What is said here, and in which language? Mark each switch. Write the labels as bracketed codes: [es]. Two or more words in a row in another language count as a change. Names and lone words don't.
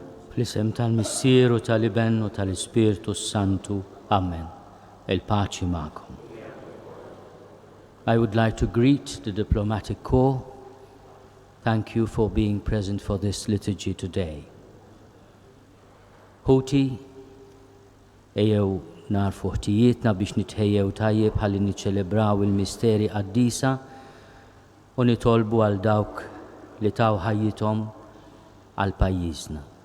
[mt] Fl-isem tal-Missieru tal-Iben u tal-Ispirtu Santu. Amen. Il-paċi ma'kom. [en] I would like to greet the diplomatic corps. Thank you for being present for this liturgy today. [mt] Ħuti, ejjew narfu ħtijietna biex nitħejjew tajjeb ħalli niċċelebraw il-misteri Quddiesa u nitolbu għal dawk li taw ħajjithom għal pajjiżna.